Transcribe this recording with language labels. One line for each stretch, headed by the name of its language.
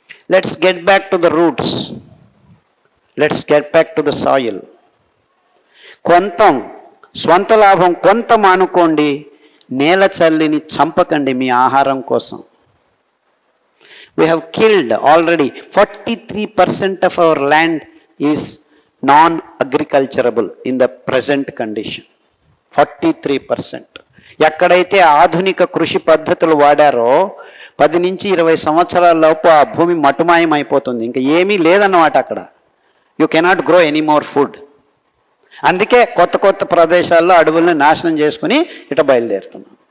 English: Let's get back to the roots. Let's get back to the soil.
Telugu: కొంత స్వంత లాభం కొంత మానుకోండి, నేల చల్లిని చంపకండి మీ ఆహారం కోసం.
English: We have killed already 43% of our land is non-agriculturable in the present condition. 43%.
Telugu: ఎక్కడైతే ఆధునిక కృషి పద్ధతులు వాడారో 10 నుంచి 20 సంవత్సరాల లోపు ఆ భూమి మటుమాయం అయిపోతుంది. ఇంకా ఏమీ లేదన్నమాట అక్కడ.
English: You cannot grow any more food.
Telugu: అందుకే కొత్త కొత్త ప్రదేశాల్లో అడవుల్ని నాశనం చేసుకుని ఇట బయలుదేరుతున్నాం.